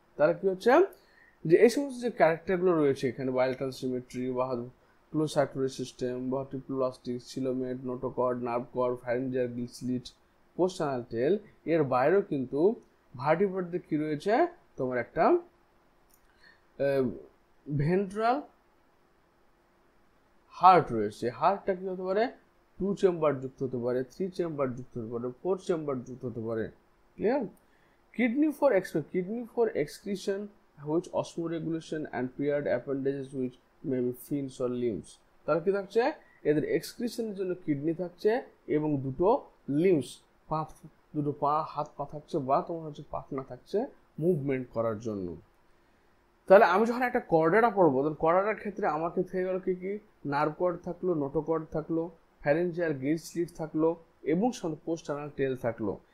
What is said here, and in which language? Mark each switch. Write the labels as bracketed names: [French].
[Bangla] তাহলে কি হচ্ছে যে এই সমস্ত যে ক্যারেক্টারগুলো রয়েছে এখানে, বাইলেটারাল সিমেট্রি বা close সার্কুলারি system, ভার্টিপ্লাস্টিক, সিলোমেট, notochord, nerve cord, pharyngeal Gill slit, পোস্টানাল টেল, এর বাইরেও কিন্তু ভার্টিব্রেটদের কি রয়েছে, তোমার একটা ভেন্ট্রাল হার্ট রয়েছে। হার্টটা কি হতে পারে, 2 চেম্বার যুক্ত হতে পারে, 3 চেম্বার যুক্ত হতে পারে, 4 চেম্বার যুক্ত হতে পারে। Clear? [English] Kidney for excretion which osmoregulation and paired appendages which may be fins or limbs. [Bangla] তাহলে কি থাকছে, এদের এক্সক্রিশনের জন্য কিডনি থাকছে এবং দুটো লিম্বস, দুটো পা, হাত পা থাকছে, বা তোমার হচ্ছে পাখনা থাকছে মুভমেন্ট করার জন্য। তাহলে আমি যখন একটা কর্ডেরা পড়বো, তখন কর্ডেরার ক্ষেত্রে আমাকে থেকে গেল কি কি, নার্ভ কর্ড থাকলো, নোটোকর্ড থাকলো, ফ্যারেঞ্জিয়াল গিল স্লিট থাকলো এবং পোস্ট অ্যানাল টেল থাকলো।